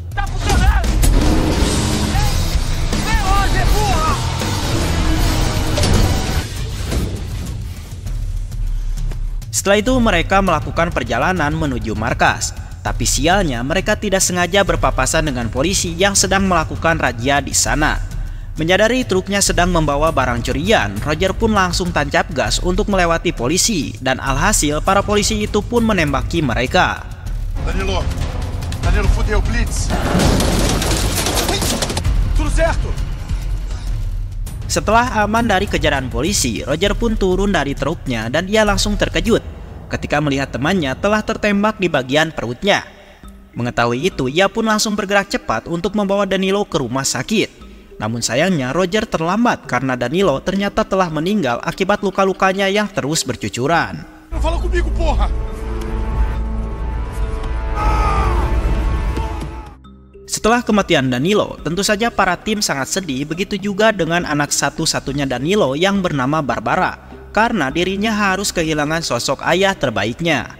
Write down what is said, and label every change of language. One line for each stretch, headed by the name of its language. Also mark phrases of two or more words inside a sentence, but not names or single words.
Indonesian: Setelah itu mereka melakukan perjalanan menuju markas. Tapi sialnya mereka tidak sengaja berpapasan dengan polisi yang sedang melakukan razia di sana. Menyadari truknya sedang membawa barang curian, Roger pun langsung tancap gas untuk melewati polisi. Dan alhasil para polisi itu pun menembaki mereka.
Portuguese: Danilo fudeu, Blitz. Tudo certo.
Indonesian: Setelah aman dari kejaran polisi, Roger pun turun dari truknya dan ia langsung terkejut ketika melihat temannya telah tertembak di bagian perutnya. Mengetahui itu, ia pun langsung bergerak cepat untuk membawa Danilo ke rumah sakit. Namun sayangnya Roger terlambat karena Danilo ternyata telah meninggal akibat luka-lukanya yang terus bercucuran.
Portuguese: Fala comigo, porra.
Indonesian: Setelah kematian Danilo, tentu saja para tim sangat sedih, begitu juga dengan anak satu-satunya Danilo yang bernama Barbara. Karena dirinya harus kehilangan sosok ayah terbaiknya.